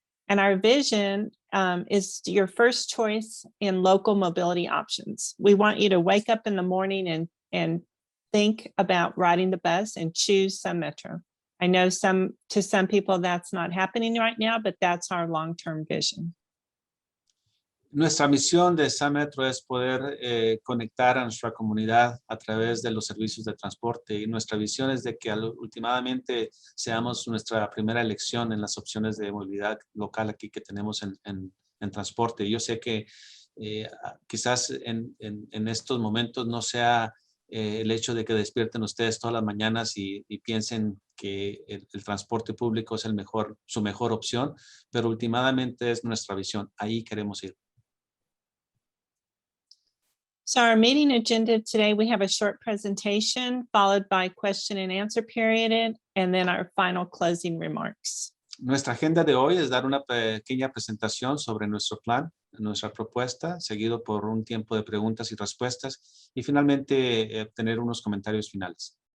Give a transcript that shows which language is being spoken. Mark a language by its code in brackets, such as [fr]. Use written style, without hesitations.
[en] And our vision is your first choice in local mobility options. We want you to wake up in the morning and think about riding the bus and choose Sun Metro. I know to some people that's not happening right now, but that's our long-term vision. [es] Nuestra misión de Sun Metro es poder conectar a nuestra comunidad a través de los servicios de transporte, y nuestra visión es de que últimamente seamos nuestra primera elección en las opciones de movilidad local aquí que tenemos en transporte. Yo sé que quizás en estos momentos no sea el hecho de que despierten ustedes todas las mañanas y piensen que el transporte público es su mejor opción, pero últimamente es nuestra visión. Ahí queremos ir. [en] So our meeting agenda today, we have a short presentation followed by question and answer period, and then our final closing remarks. [es] Nuestra agenda de hoy es dar una pequeña presentación sobre nuestro plan, nuestra propuesta, seguido por un tiempo de preguntas y respuestas y finalmente tener unos comentarios finales.